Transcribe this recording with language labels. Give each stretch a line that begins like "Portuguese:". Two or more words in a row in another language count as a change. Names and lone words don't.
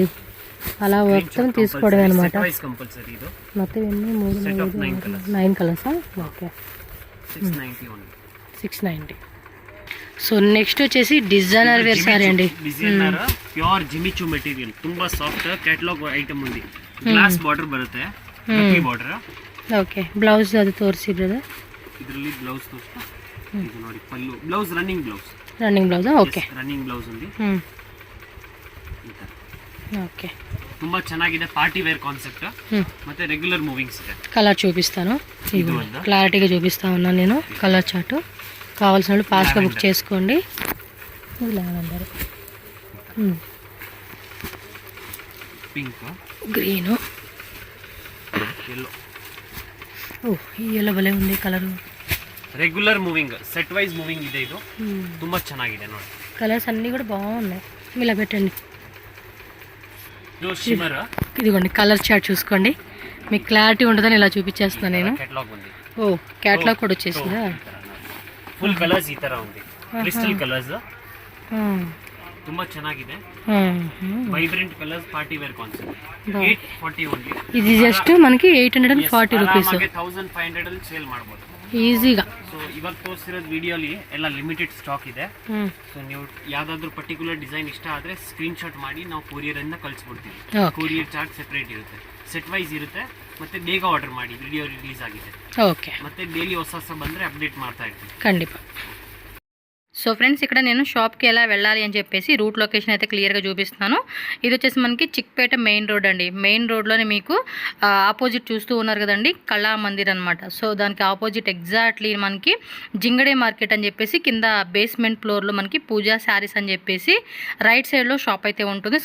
Telugu: అలా మొత్తం తీసుకోవడమే అనమాట. మొత్తం ఎన్ని 9 కలర్సా? ఓకే 690. సో నెక్స్ట్ వచ్చేసి
English: designer wear saree
Telugu: అండి.
English: designer pure jimichu material,
Kannada: ತುಂಬಾ
English: soft catalogue item
Kannada: ఉంది.
English: glass border
Kannada: ಬರುತ್ತೆ, ಗಟ್ಟಿ ಬಾರ್ಡರ್.
English: okay blouse
Kannada: ಅದು ತೋರಿಸಿ ಬ್ರದರ್. ಇದರಲ್ಲಿ ಬ್ಲೌಸ್ ತೋರಿಸ್ತಾ ಇದು ನೋಡಿ. ಪಲ್ಲು
English: blouse running blouse. Running blouse. Okay running blouse ఉంది.
Telugu: ఓకే
Kannada: ತುಂಬಾ ಚೆನ್ನಾಗಿದೆ,
English: party wear concept.
Kannada: ಮತ್ತೆ
English: regular movings
Kannada: ಇದೆ.
Telugu: కలర్ చూపిస్తాను, క్లారిటీగా చూపిస్తా ఉన్నాను నేను.
English: colour chart
Telugu: కావాల్సిన వాళ్ళు ఫాస్ట్గా బుక్ చేసుకోండి. పింక్, గ్రీను, yellow. ఓ ఈ ఎల్లో భలే ఉంది కలరు.
English: regular moving, set wise moving
Kannada: ಇದೆ. ಇದು ತುಂಬಾ ಚೆನ್ನಾಗಿದೆ ನೋಡಿ.
Telugu: కలర్స్ అన్నీ కూడా బాగున్నాయి. ఇలా పెట్టండి. ఇదిగోండి
English: colour chart
Telugu: చూసుకోండి, మీకు క్లారిటీ ఉంటుందని ఇలా చూపించేస్తున్నాను నేను. ఓ క్యాటలాగ్ కూడా వచ్చేసిందా?
English: full colours
Telugu: ఈ ತರ ఉంది.
English: Crystal colours.
Kannada: ತುಂಬಾ ಚೆನ್ನಾಗಿದೆ. ಹ್ಞೂ
English: Vibrant colours party wear concept. 840 only.
Telugu: ఇది జస్ట్ మనకి
English: 840 rupees
Kannada: 1500 ಅಲ್ಲಿ ಸೇಲ್ ಮಾಡಬಹುದು ಈಸಿగా. ಸೊ ಇವಾಗ ತೋರಿಸಿರೋದು ವಿಡಿಯೋಲಿ ಎಲ್ಲ
English: limited stock
Kannada: ಇದೆ. ಸೊ ನೀವು ಯಾವ್ದಾದ್ರು
English: particular design
Kannada: ಇಷ್ಟ ಆದ್ರೆ
English: screen shot
Kannada: ಮಾಡಿ ನಾವು ಕೊರಿಯರ್ ಇಂದ ಕಳಿಸ್ಬಿಡ್ತೀವಿ.
English: courier charge separate
Kannada: ಇರುತ್ತೆ,
English: set wise
Kannada: ಇರುತ್ತೆ. ಮತ್ತೆ ಬೇಗ ಆರ್ಡರ್ ಮಾಡಿ,
English: video release
Kannada: ಆಗಿದೆ.
Telugu: ఓకే
Kannada: ಮತ್ತೆ ಡೈಲಿ ಹೊಸ ಬಂದ್ರೆ ಅಪ್ಡೇಟ್ ಮಾಡ್ತಾ ಇರ್ತೀವಿ.
Telugu: ఖండిపా. సో ఫ్రెండ్స్ ఇక్కడ నేను షాప్కి ఎలా వెళ్ళాలి అని చెప్పేసి
English: route location
Telugu: అయితే క్లియర్గా చూపిస్తున్నాను. ఇది వచ్చేసి మనకి చిక్పేట మెయిన్ రోడ్ అండి. మెయిన్ రోడ్లోనే మీకు ఆపోజిట్ చూస్తూ ఉన్నారు కదండి, కళా మందిర్ అనమాట. సో దానికి ఆపోజిట్ ఎగ్జాక్ట్లీ మనకి జింగడే మార్కెట్ అని చెప్పేసి కింద
English: basement floor
Telugu: మనకి పూజా శారీస్ అని చెప్పేసి
English: right side
Telugu: షాప్ అయితే ఉంటుంది.